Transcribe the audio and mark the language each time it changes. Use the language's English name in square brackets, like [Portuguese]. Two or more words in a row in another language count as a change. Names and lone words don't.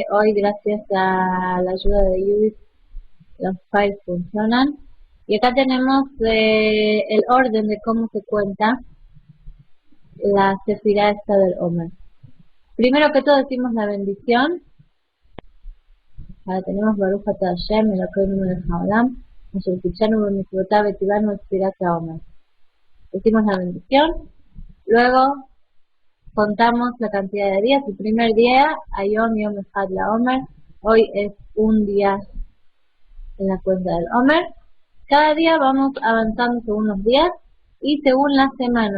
[Spanish] Hoy, gracias a la ayuda de Judith, los files funcionan. Y acá tenemos el orden de cómo se cuenta la sefirá esta del Omer. Primero que todo decimos la bendición. Ahora tenemos [Hebrew] ברוך אתה השם, אלוקינו מלך העולם, אשר קדשנו במצוותיו וצונו את ספירת העומר. [Spanish] Decimos la bendición. Luego contamos la cantidad de días. El primer día, [Hebrew] היום יום אחד לעומר. [Spanish] Hoy es un día en la cuenta del Omer. Cada día vamos avanzando según los días y según las semanas.